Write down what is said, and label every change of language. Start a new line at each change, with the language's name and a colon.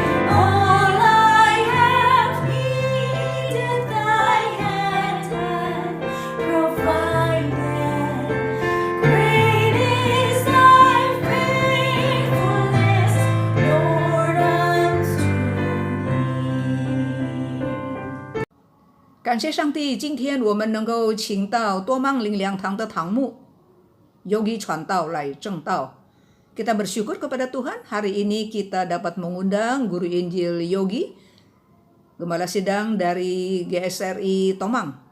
English: All I have needed, thy hand hath provided. Great is thy faithfulness, Lord, unto me.
Chinese: 感谢上帝，今天我们能够请到多芒灵粮堂的堂牧Yogi传道来正道。
Indonesian: Kita bersyukur kepada Tuhan, hari ini kita dapat mengundang Guru Injil Yogi, Gembala Sidang dari GSRI Tomang.